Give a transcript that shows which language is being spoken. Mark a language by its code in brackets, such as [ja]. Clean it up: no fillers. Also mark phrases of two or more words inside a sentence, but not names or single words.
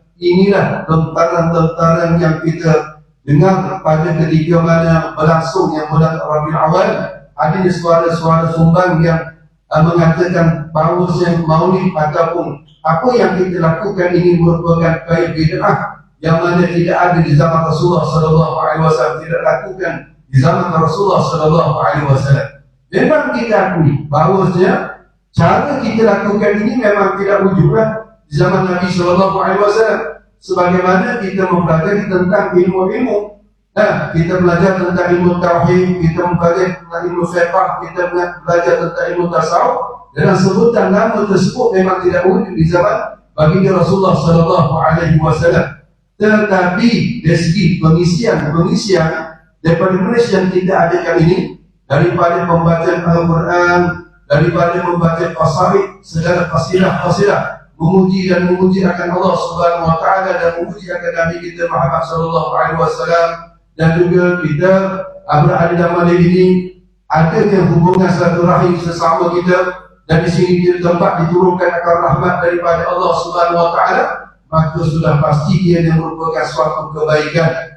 [ms] Inilah tentaran-tentaran yang kita dengar pada ketika mana berlangsungnya bulan Rabiul Awal. Ada suara-suara sumbang yang mengatakan bahawa maulid ataupun apa yang kita lakukan ini merupakan perkara bid'ah yang mana tidak ada di zaman [ar] رسول الله صلى الله عليه وسلم, [ms] tidak lakukan di zaman [ar] رسول الله صلى الله عليه وسلم. [ms] Memang kita akui bahawasanya cara kita lakukan ini memang tidak wujudlah di zaman Nabi [ar] صلى الله عليه وسلم. [ms] Sebagaimana kita mempelajari tentang ilmu-ilmu, kita belajar tentang ilmu tauhid, kita belajar tentang ilmu fiqh, kita belajar tentang ilmu tasawuf, dan sebutan nama tersebut memang tidak wujud di zaman baginda [ar] رسول الله صلى الله عليه وسلم. [ms] Tetapi dari segi pengisian daripada majlis yang kita adakan ini, daripada pembacaan Al-Quran, daripada membaca qasaid, segala qasidah memuji dan memuji akan [ar] الله سبحانه وتعالى [ms] dan memuji akan Nabi kita Muhammad [ar] صلى الله عليه وسلم, [ms] dan juga kita berada dalam majlis ini adanya hubungan silaturahim sesama kita, dan di sini di tempat diturunkan akan rahmat daripada [ar] الله سبحانه وتعالى, [ms] maka sudah pasti ia yang merupakan suatu kebaikan.